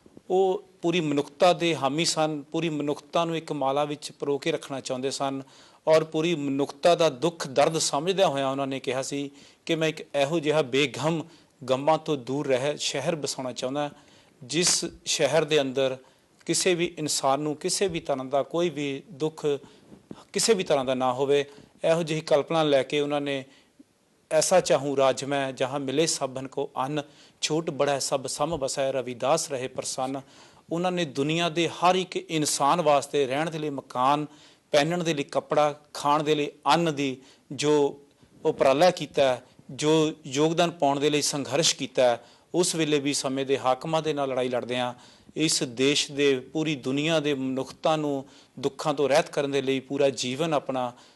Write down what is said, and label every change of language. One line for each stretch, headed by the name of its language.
Punjabi: ਉਹ ਪੂਰੀ ਮਨੁੱਖਤਾ ਦੇ ਹਾਮੀ ਸਨ, ਪੂਰੀ ਮਨੁੱਖਤਾ ਨੂੰ ਇੱਕ ਮਾਲਾ ਵਿੱਚ ਪਰੋ ਕੇ ਰੱਖਣਾ ਚਾਹੁੰਦੇ ਸਨ ਔਰ ਪੂਰੀ ਮਨੁੱਖਤਾ ਦਾ ਦੁੱਖ ਦਰਦ ਸਮਝਦਿਆਂ ਹੋਇਆਂ ਉਹਨਾਂ ਨੇ ਕਿਹਾ ਸੀ ਕਿ ਮੈਂ ਇੱਕ ਇਹੋ ਜਿਹਾ ਬੇਗਮ, ਗਮਾਂ ਤੋਂ ਦੂਰ ਰਹਿ ਸ਼ਹਿਰ ਬਸਾਉਣਾ ਚਾਹੁੰਦਾ, ਜਿਸ ਸ਼ਹਿਰ ਦੇ ਅੰਦਰ ਕਿਸੇ ਵੀ ਇਨਸਾਨ ਨੂੰ ਕਿਸੇ ਵੀ ਤਰ੍ਹਾਂ ਦਾ ਕੋਈ ਵੀ ਦੁੱਖ ਕਿਸੇ ਵੀ ਤਰ੍ਹਾਂ ਦਾ ਨਾ ਹੋਵੇ। ਇਹੋ ਜਿਹੀ ਕਲਪਨਾ ਲੈ ਕੇ ਉਹਨਾਂ ਨੇ
Hindi: ऐसा चाहूँ राज मैं जहाँ मिले सबन को अन्न, छोट बड़ा सब सम बसै रविदास रहे प्रसन्न।
Punjabi: ਉਹਨਾਂ ਨੇ ਦੁਨੀਆ ਦੇ ਹਰ ਇੱਕ ਇਨਸਾਨ ਵਾਸਤੇ ਰਹਿਣ ਦੇ ਲਈ ਮਕਾਨ, ਪਹਿਨਣ ਦੇ ਲਈ ਕੱਪੜਾ, ਖਾਣ ਦੇ ਲਈ ਅੰਨ ਦੀ ਜੋ ਉਪਰਾਲਾ ਕੀਤਾ, ਜੋ ਯੋਗਦਾਨ ਪਾਉਣ ਦੇ ਲਈ ਸੰਘਰਸ਼ ਕੀਤਾ, ਉਸ ਵੇਲੇ ਵੀ ਸਮੇਂ ਦੇ ਹਾਕਮਾਂ ਦੇ ਨਾਲ ਲੜਾਈ ਲੜਦਿਆਂ ਇਸ ਦੇਸ਼ ਦੇ ਪੂਰੀ ਦੁਨੀਆ ਦੇ ਮਨੁੱਖਤਾ ਨੂੰ ਦੁੱਖਾਂ ਤੋਂ ਰਹਿਤ ਕਰਨ ਦੇ ਲਈ ਪੂਰਾ ਜੀਵਨ ਆਪਣਾ